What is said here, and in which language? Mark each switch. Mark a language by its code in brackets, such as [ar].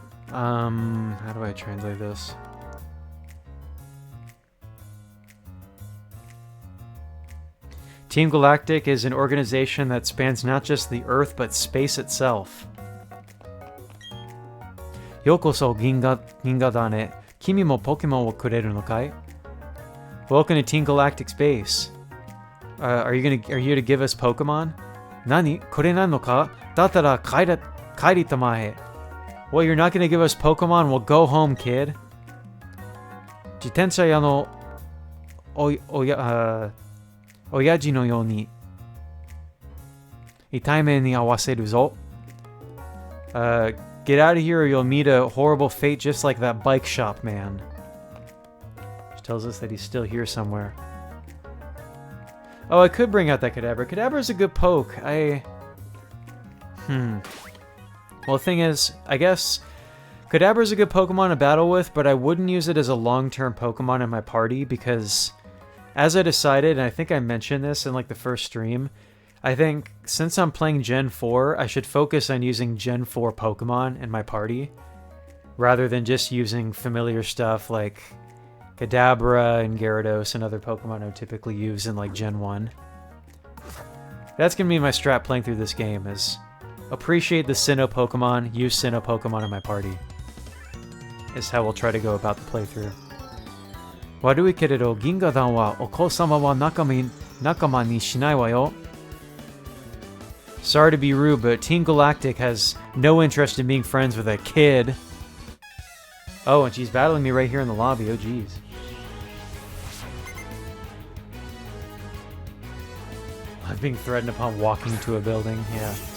[en] How do I translate this? Team Galactic is an organization that spans not just the Earth, but space itself. [ja] ようこそ銀河団へ。君もポケモンをくれるのかい? [en] Welcome to Team Galactic's base. Are you here to give us Pokemon? [ja] 何?これなのか?だったら帰りたまえ. [en] Well, you're not going to give us Pokemon? Well, go home, kid. [ja] 自転車屋の親父のように痛めに合わせるぞ. [en] Get out of here or you'll meet a horrible fate just like that bike shop man. Which tells us that he's still here somewhere. Oh, I could bring out that Kadabra. Kadabra's a good poke. Well, the thing is, I guess Kadabra's a good Pokemon to battle with, but I wouldn't use it as a long-term Pokemon in my party because, as I decided, and I think I mentioned this in like the first stream, I think since I'm playing Gen 4, I should focus on using Gen 4 Pokemon in my party, rather than just using familiar stuff like Kadabra and Gyarados and other Pokemon I would typically use in like Gen 1. That's going to be my strat playing through this game, is appreciate the Sinnoh Pokemon, use Sinnoh Pokemon in my party, is how we'll try to go about the playthrough. [ja] 悪いけれど、銀河団はお子様は仲間にしないわよ. [en] Sorry to be rude, but Team Galactic has no interest in being friends with a kid. Oh, and she's battling me right here in the lobby. Oh, jeez. I'm being threatened upon walking to a building. Yeah.